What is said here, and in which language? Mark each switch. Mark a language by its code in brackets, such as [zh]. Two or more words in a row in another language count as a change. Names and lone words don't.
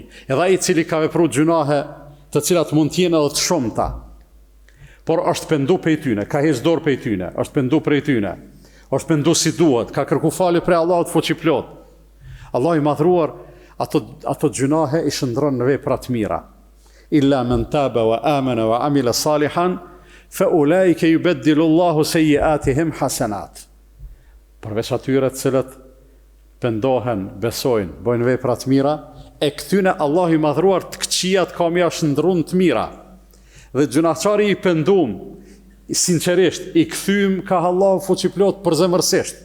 [sq] Edhe ai i cili ka vepruar gjunahe, të cilat mund të jenë edhe të shumta, por është pendu prej tyne, ka heqë dorë prej tyne, është pendu prej tyne, është pendu si duhet, ka kërku falje prej Allahut fuqiplot. Allah i madhruar ato gjunahe i shndron në vepra të mira. [ar] إلا من تاب وآمن وعمل صالحا فأولئك يبدل الله سيئاتهم حسنات. [sq] Përveç atyre të cilët pendohen, besojnë, bojnë vepra të mira, e këtyne Allah i madhruar të këqijat ka mja shndrun të mira. Dhe gjunaqçari i pendum, sinqerisht, i kthym ka Allahu fuqiplot përzemërsisht.